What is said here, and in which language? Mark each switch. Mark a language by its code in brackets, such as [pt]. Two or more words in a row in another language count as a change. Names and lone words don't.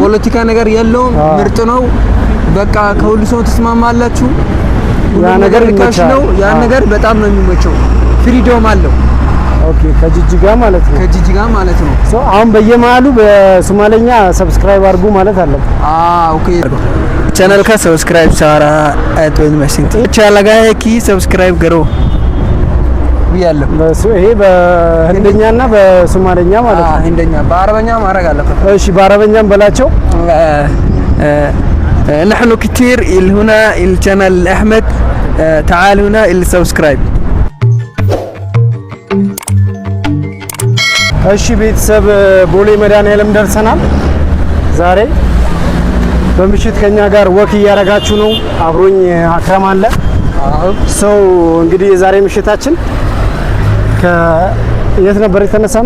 [am] ፖለቲካ ነገር የለውም፣ ምርጥ ነው። በቃ ከሁሉ ሰው ተስማማላችሁ። ያ ነገር ነው። ያ ነገር በጣም ነው የሚመቸው። ፍሪዶም አለው። ኦኬ ከጅጅጋ ማለት ነው። ሶ አሁን በየመሃሉ በሶማሌኛ ሰብስክራይብ አድርጉ ማለት አለ። [hi] ኦኬ चैनल का सब्सक्राइब सारा तो मैसेज अच्छा लगा है कि सब्सक्राइब करो ብያለሁ። [am] ይሄ በህንደኛና በሶማሌኛ ማለት ነው። ህንደኛ በአረበኛ ማድረግ አለበት። እሺ በአረበኛም በላቸው። [ar] نحن كثير هنا القناة أحمد تعال هنا السبسكرايب. [am] እሺ ቤተሰብ ቦሌ መድኃኒዓለም ደርሰናል። ዛሬ በምሽት ከኛ ጋር ወክ እያደረጋችሁ ነው። አብሮኝ አክረም አለ። ሰው እንግዲህ የዛሬ ምሽታችን ከየት ነበር የተነሳ ነው?